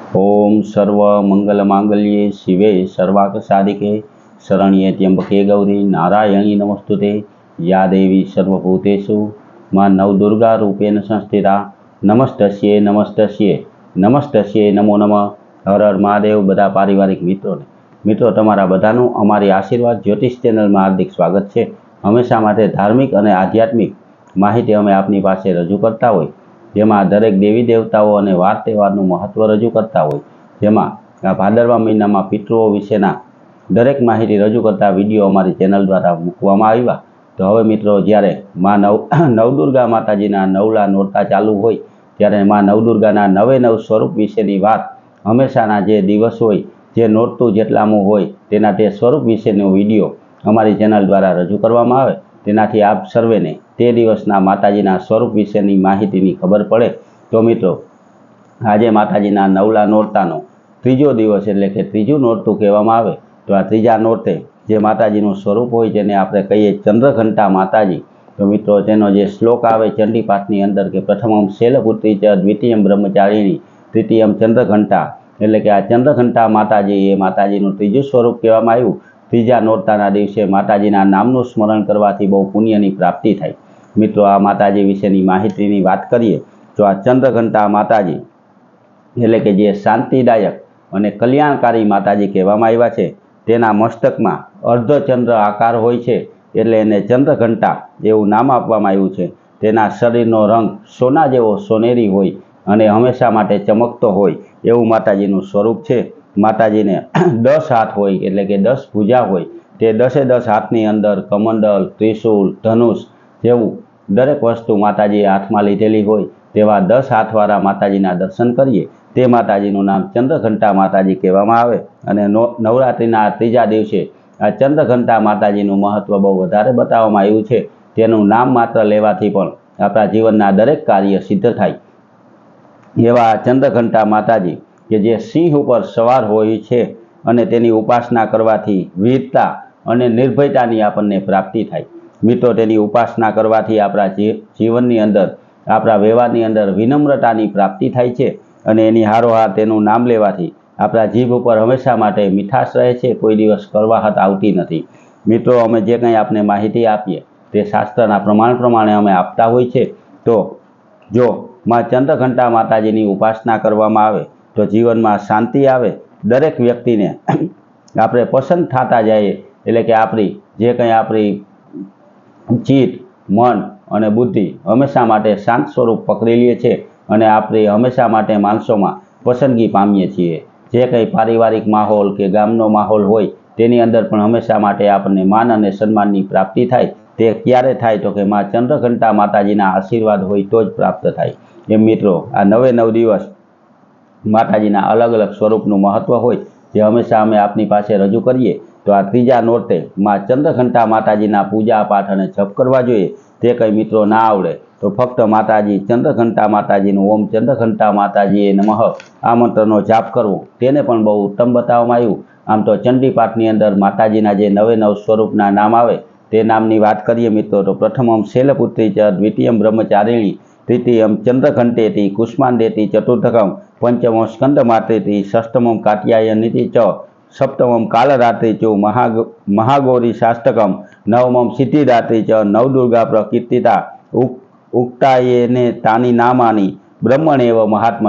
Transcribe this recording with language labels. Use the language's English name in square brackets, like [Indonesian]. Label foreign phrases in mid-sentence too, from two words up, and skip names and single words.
[Sanskrit] ओम सर्व मंगल मांगल्ये शिवे सर्वार्थ साधिके शरण्ये त्र्यंबके गौरी नारायणी नमस्तुते। या देवी सर्वभूतेषु मां नवदुर्गा रूपेण संस्थिता नमस्तस्ये नमस्तस्ये नमस्तस्ये नमो नमः। [Hindi] हर हर महादेव। [Gujarati] બધા પારિવારિક મિત્રો તમારા બધાનું અમારી આશીર્વાદ જ્યોતિષ ચેનલ [Hindi] में हार्दिक स्वागत है। [Gujarati] હમેશા માટે ધાર્મિક ઔર આધ્યાત્મિક માહિતી અમે આપની પાસે રજૂ કરતા હોય, જેમાં દરેક દેવી દેવતાઓ ઔર વાર તહેવારનું મહત્વ રજૂ કરતા હોય, જેમાં આ ભાદરવા મહિનામાં પિતૃઓ વિશેના દરેક માહિતી રજૂ કરતા વિડિયો અમારી ચેનલ દ્વારા મૂકવામાં આવ્યા। તો હવે મિત્રો, જ્યારે મા નવદુર્ગા માતાજીના નવલા નોરતા ચાલુ હોય ત્યારે મા નવદુર્ગાના નવે નવ સ્વરૂપ વિશેની વાત હમેશાના જે દિવસ હોય, જે નોરતું જેટલામું હોય તેના તે સ્વરૂપ વિશેનો વિડિયો અમારી ચેનલ દ્વારા રજૂ કરવામાં આવે, તેનાથી આપ સર્વેને તે દિવસના માતાજીના સ્વરૂપ વિશેની માહિતીની ખબર પડે। તો મિત્રો, આજ માતાજીના નવલા નોરતાનો ત્રીજો દિવસ એટલે કે ત્રીજું નોરતું કહેવામાં આવે। તો આ ત્રીજા નોરતે જે માતાજીનું સ્વરૂપ હોય જેને આપણે કહીએ ચંદ્રઘંટા માતાજી, તો મિત્રો તેનો જે શ્લોક આવે ચંડીપાઠની અંદર કે [Sanskrit] प्रथमं शैलपुत्री च द्वितीयं ब्रह्मचारिणी तृतीयं चंद्रघंटा, [Gujarati] એટલે કે આ ચંદ્રઘંટા માતાજી એ માતાજીનું ત્રીજું સ્વરૂપ કહેવામાં આવ્યું। ત્રીજા નોરતાના દિવસે માતાજીના નામનું સ્મરણ કરવાથી બહુ પુણ્યની પ્રાપ્તિ થાય। મિત્રો, આ માતાજી વિશેની માહિતીની વાત કરીએ તો આ ચંદ્રઘંટા માતાજી એટલે કે જે શાંતિદાયક અને કલ્યાણકારી માતાજી કહેવામાં આવ્યા છે। તેના મસ્તકમાં અર્ધચંદ્ર આકાર હોય છે એટલે એને ચંદ્રઘંટા એવું નામ આપવામાં આવ્યું છે। તેના શરીરનો રંગ સોના જેવો સોનેરી હોય અને હમેશા માટે ચમકતો હોય એવું માતાજીનું સ્વરૂપ છે। માતાજીને 10 હાથ હોય એટલે કે 10 ભુજા હોય, તે 10 હાથની અંદર કમંડલ, ત્રિશૂલ, ધનુષ જેવું દરેક વસ્તુ માતાજીએ હાથમાં લીધેલી હોય તેવા 10 હાથવાળા માતાજીના દર્શન કરીએ તે માતાજીનું નામ ચંદ્રઘંટા માતાજી કહેવામાં આવે। અને નવરાત્રિના ત્રીજા દિવસે આ ચંદ્રઘંટા માતાજીનું મહત્વ બહુ વધારે બતાવવામાં આવ્યું છે। તેનું નામ માત્ર લેવાથી પણ આપણા જીવનના દરેક કાર્ય સિદ્ધ થાય એવા ચંદ્રઘંટા માતાજી કે જે સિંહ પર સવાર હોય છે અને તેની ઉપાસના કરવાથી વીરતા અને નિર્ભયતાની આપણને પ્રાપ્તિ થાય। મિત્રો, તેની ઉપાસના કરવાથી આપણા જીવનની અંદર આપણા વ્યવહારની અંદર વિનમ્રતાની પ્રાપ્તિ થાય છે અને એની હારોહાર તેનું નામ લેવાથી આપણા જીભ પર હમેશા માટે મીઠાશ રહે છે, કોઈ દિવસ કડવાહટ આવતી નથી। મિત્રો, અમે જે કંઈ આપને માહિતી આપીએ તે શાસ્ત્રના પ્રમાણ પ્રમાણે અમે આપતા હોય છે। તો જો મા ચંદ્રઘંટા માતાજીની ઉપાસના કરવામાં આવે તો જીવન મેં શાંતિ આવે। દરેક વ્યક્તિ ને આપણે પસંદ થતા જાએ એટલે કે આપણી જે કંઈ આપણી ચિત્ત મન અને બુદ્ધિ હમેશા માટે શાંત સ્વરૂપ પકડી લીએ છે અને આપણે હમેશા માટે માણસોમાં પસંદગી પામીએ છીએ। જે કંઈ પારિવારિક માહોલ કે ગામનો માહોલ હોય તેની અંદર પણ હમેશા માટે આપણે માન અને સન્માનની પ્રાપ્તિ થાય। તે ક્યારે થાય તો કે મા ચંદ્રઘંટા માતાજીના આશીર્વાદ હોય તો જ પ્રાપ્ત થાય। એમ મિત્રો, આ 9 દિવસ માતાજીના અલગ અલગ સ્વરૂપનું મહત્વ હોય જે હમેશા અમે આપની પાસે રજૂ કરીએ। તો આ ત્રીજા નોરતે મા ચંદ્રઘંટા માતાજીના પૂજા પાઠ અને જપ કરવા જોઈએ। તે કંઈ મિત્રો ના આવડે તો ફક્ત માતાજી ચંદ્રઘંટા માતાજીનું ઓમ ચંદ્રઘંટા માતાજીએ નમઃ આ મંત્રનો જાપ કરવો તેને પણ બહુ ઉત્તમ બતાવવામાં આવ્યું। આમ તો ચંડીપાઠની અંદર માતાજીના જે 9 સ્વરૂપના નામ આવે તે નામની વાત કરીએ મિત્રો તો [Sanskrit] प्रथमं शैलपुत्री च द्वितीयं ब्रह्मचारिणी तृतीयं चंद्रघंटेति कुष्मांडेति चतुर्थकं पंचमं स्कंदमात्रेति षष्ठमं कात्यायनीति च सप्तमं कालरात्रि च महागौरी शास्तकं नवमं सिद्धिदात्री च नवदुर्गा प्रकीर्तिता उक्तायेने तानी नामानी ब्रह्मणेव महात्मन।